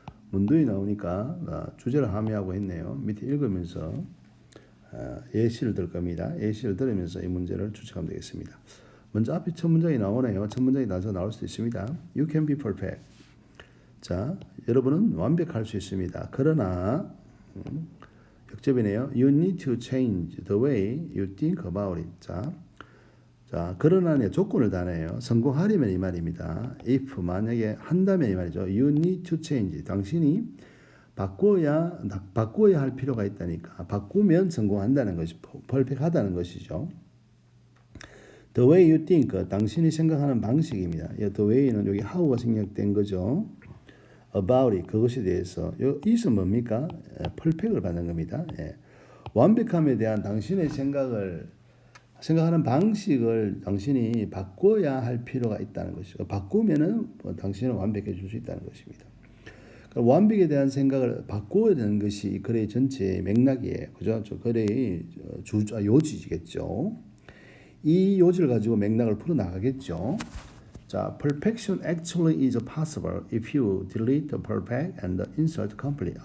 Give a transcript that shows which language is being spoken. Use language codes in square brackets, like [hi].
[ko] 문두에 나오니까 주제를 함의하고 있네요. 밑에 읽으면서 예시를 들 겁니다. 예시를 들으면서 이 문제를 추측하면 되겠습니다. 먼저 앞에 첫 문장이 나오네요. 첫 문장이 나올 수도 있습니다. [en] You can be perfect. [ko] 자, 여러분은 완벽할 수 있습니다. 그러나 역접이네요. [en] You need to change the way you think about it. [ko] 자, 그러나의 조건을 다네요. 성공하려면 이 말입니다. If 만약에 한다면 이 말이죠. [en] You need to change. [ko] 당신이 바꿔야 할 필요가 있다니까. 바꾸면 성공한다는 것이 퍼펙트하다는 것이죠. [en] The way you think. [ko] 당신이 생각하는 방식입니다. The way는 여기 how가 생략된 거죠. [en] About it. [ko] 그것에 대해서. 이것은 뭡니까? 퍼펙트를 받는 겁니다. 완벽함에 대한 당신의 생각하는 방식을 당신이 바꿔야 할 필요가 있다는 것이죠. 바꾸면은 당신은 완벽해질 수 있다는 것입니다. 그러니까 완벽에 대한 생각을 바꿔야 되는 것이 글의 전체 맥락이에요. 그죠? 글의 요지겠죠. 이 요지를 가지고 맥락을 풀어 나가겠죠. [en] 자, perfection actually is possible if you delete the perfect and insert complete.